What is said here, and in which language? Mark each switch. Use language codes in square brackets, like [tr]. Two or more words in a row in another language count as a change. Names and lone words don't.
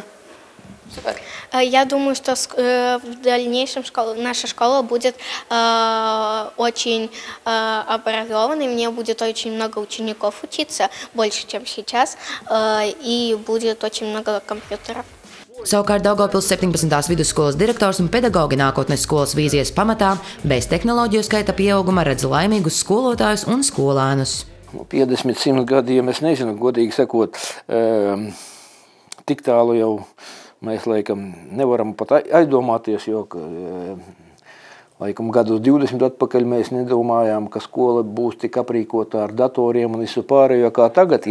[ru] Супер. Я думаю, что в дальнейшем наша школа будет очень образованной, мне будет очень много учеников учиться, больше, чем сейчас, и будет очень много компьютеров. [lv] Savukārt Daugavpils 17. vidusskolas direktors un pedagogi nākotnes skolas vīzijas pamatā bez tehnoloģiju skaita pieauguma redz laimīgus skolotājus un skolēnus. 50-100 gadiem, es nezinu, godīgi sakot, tik tālu jau mēs laikam nevaram pat aizdomāties, jo laikam gadus 20 atpakaļ mēs nedomājām, ka skola būs tik aprīkota ar datoriem un visu pārējo kā tagad.